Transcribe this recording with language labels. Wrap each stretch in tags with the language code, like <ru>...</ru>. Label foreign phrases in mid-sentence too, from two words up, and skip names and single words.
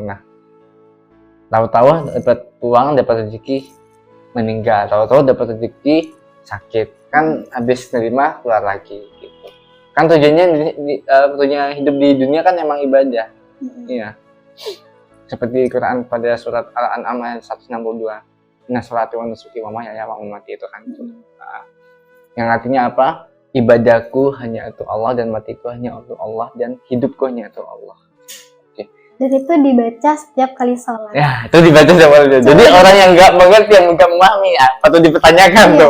<id>Nah, tahu-tahu dapat uang, dapat rezeki, meninggal. Tahu-tahu dapat rezeki, sakit. Kan habis nerima keluar lagi gitu. Kan tujuannya hidup di dunia kan emang ibadah. Iya. Seperti Quran pada surat Al-An'am ayat 162.</id> <ar>إن صلاتي ونسكي ومحياي ومماتي</ar> <id>itu kan. Nah, yang artinya apa? Ibadahku hanya untuk Allah dan matiku hanya untuk Allah dan hidupku hanya untuk Allah. Dan itu dibaca setiap kali sholat. Ya, itu dibaca setiap kali. Jadi orang yang nggak mengerti, yang nggak memahami, patut dipertanyakan tuh.</id>